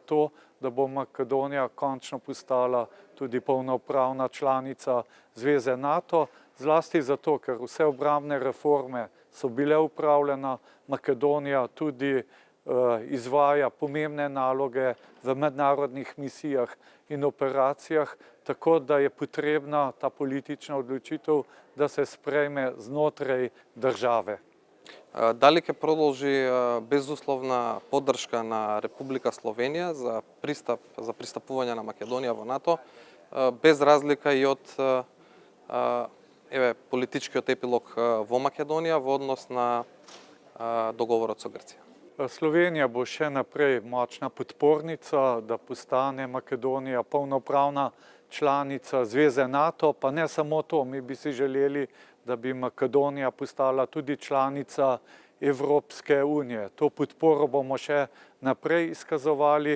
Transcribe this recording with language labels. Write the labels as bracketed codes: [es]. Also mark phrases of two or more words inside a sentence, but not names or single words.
[sl] to, da bo Makedonija končno postala tudi polnopravna članica Zveze NATO, zlasti zato, ker vse obrambne reforme so bile upravljene, Makedonija tudi izvaja pomembne naloge v mednarodnih misijah in operacijah, tako da je potrebna ta politična odločitev, da se sprejme znotraj države. [mk] Дали ќе продолжи безусловна поддршка на Република Словенија за пристапување на Македонија во НАТО, без разлика и од политичкиот епилог во Македонија во однос на договорот со Грција? [sl] Slovenija bo še naprej močna podpornica, da postane Makedonija polnopravna članica Zveze NATO, pa ne samo to, mi bi si želeli, da bi Makedonija postala tudi članica Evropske unije. To podporo bomo še naprej izkazovali.